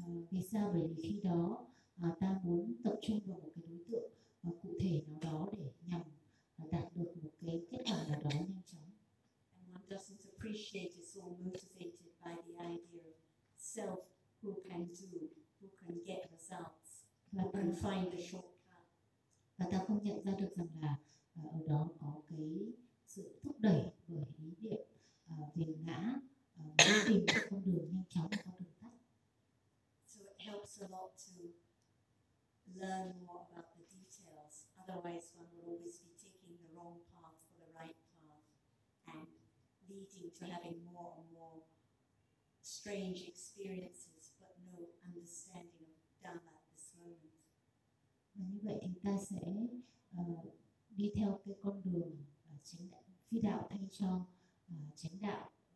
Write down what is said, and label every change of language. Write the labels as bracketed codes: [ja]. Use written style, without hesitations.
[vi] Vì sao? Bởi vì khi đó ta muốn tập trung vào một cái đối tượng cụ thể nào đó để nhằm đạt được một cái kết quả nào đó nhanh chóng. [en] And one doesn't appreciate it's all motivated by the idea of self, who can do, who can get results, who can find the shortcut. [vi] Và ta không nhận ra được rằng là ở đó có cái sự thúc đẩy bởi ý niệm về ngã, muốn tìm một con đường nhanh chóng, có đường tắt. [en] So it helps a lot to learn more about the details. Otherwise, one will always be taking the wrong path for the right path, and leading to having more and more strange experiences, but no understanding of Dhamma at this moment. [vi] Và như vậy thì ta sẽ đi theo cái con đường chánh đạo, phi đạo thay cho chánh đạo.